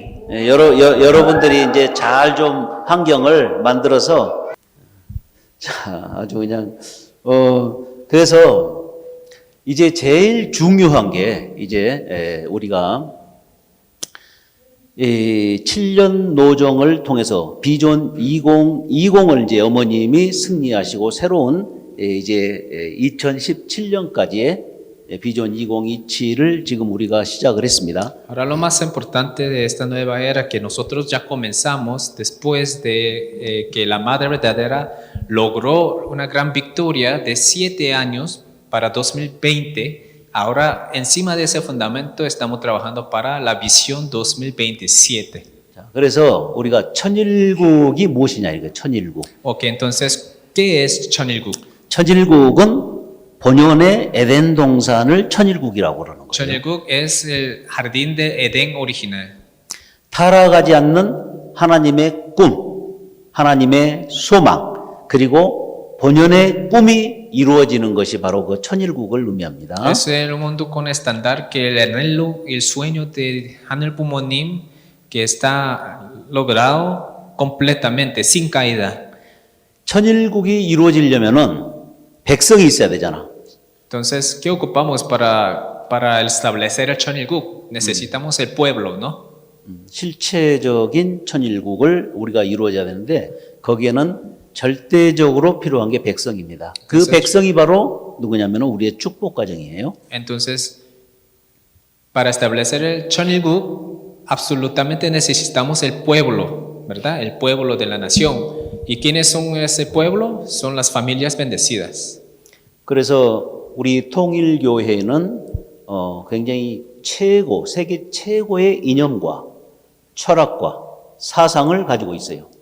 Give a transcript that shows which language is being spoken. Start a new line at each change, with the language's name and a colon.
Korean: 여러분들이 이제 잘 좀 환경을 만들어서 자 아주 그냥 그래서 이제 제일 중요한 게 이제 우리가 7년 노정을 통해서 비전 2020을 이제 어머님이 승리하시고 새로운 이제 2017년까지의 비전 2027을 지금 우리가 시작을 했습니다.
Spanish: Ahora lo más importante de esta nueva era que nosotros ya comenzamos después de que la Madre Verdadera logró una gran victoria de 7 años para 2020. Ahora encima de ese fundamento estamos trabajando para la visión 2027.
Korean: 자, 그래서 우리가 천일국이 무엇이냐 이거 천일국.
Spanish: Ok, entonces, ¿qué es 천일국?
Korean: 천일국은 본연의 에덴 동산을 천일국이라고 그러는 거예요.
Spanish: 천일국 es el jardín de Edén original.
Korean: 타락하지 않는 하나님의 꿈, 하나님의 소망, 그리고 본연의 꿈이 이루어지는 것이 바로 그 천일국을 의미합니다.
Spanish: Es el mundo con estándar que el anhelo y el sueño de Hanel Pumonim que está logrado completamente, sin caída.
Korean: 천일국이 이루어지려면은 백성이 있어야 되잖아.
Spanish: Entonces, ¿qué ocupamos para establecer el 천일국? Necesitamos el pueblo, ¿no?
Korean: 실체적인 천일국을 우리가 이루어져야 되는데 거기에는 절대적으로 필요한 게 백성입니다. 그 백성이 바로 누구냐면 우리의 축복 가정이에요.
Spanish: Entonces, para establecer el 천일국, absolutamente necesitamos el pueblo, ¿verdad? El pueblo de la nación. ¿Y quiénes son ese pueblo? Son las familias bendecidas.
Korean: 그래서 우리 통일교회는 굉장히 세계 최고의 이념과 철학과 사상을 가지고 있어요.